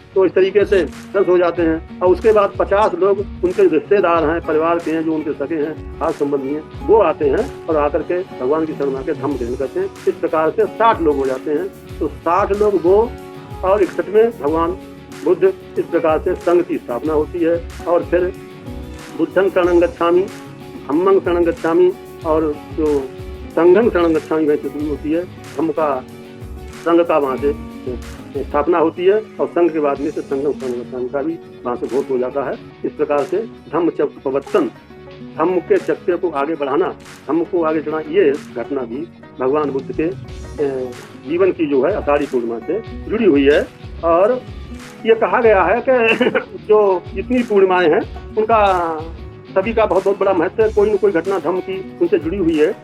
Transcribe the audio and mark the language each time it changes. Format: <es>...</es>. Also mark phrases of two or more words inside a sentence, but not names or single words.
<hi>तो इस तरीके से 10 हो जाते हैं। और उसके बाद 50 लोग उनके रिश्तेदार हैं, परिवार के हैं, जो उनके सगे हैं, खास संबंधी हैं, वो आते हैं और आकर के भगवान की शरण में आकर धम्म ग्रहण करते हैं। इस प्रकार से 60 लोग हो जाते हैं। तो 60 लोग वो, और 61वें भगवान बुद्ध। इस प्रकार से संघ की स्थापना होती है। और फिर</hi> <pi>बुद्धं शरणं गच्छामि, धम्मं शरणं गच्छामि,</pi> <hi>और जो</hi> <pi>संघं शरणं गच्छामि</pi> <hi>वैसे शुरू होती है। धम्म का, संघ का वहाँ से स्थापना होती है, और संघ के बाद में से</hi> <pi>संघं शरणं गच्छामि</pi> <hi>का भी वहाँ से घोष हो जाता है। इस प्रकार से धम्म चक्र प्रवर्तन, धम्म के चक्र को आगे बढ़ाना, धम्म को आगे चढ़ाना, ये घटना भी भगवान बुद्ध के जीवन की जो है आषाढ़ी पूर्णिमा से जुड़ी हुई है। और ये कहा गया है कि जो जितनी पूर्णिमाएं हैं उनका सभी का बहुत बहुत बड़ा महत्व है, कोई न कोई घटना धम्म की उनसे जुड़ी हुई है।</hi>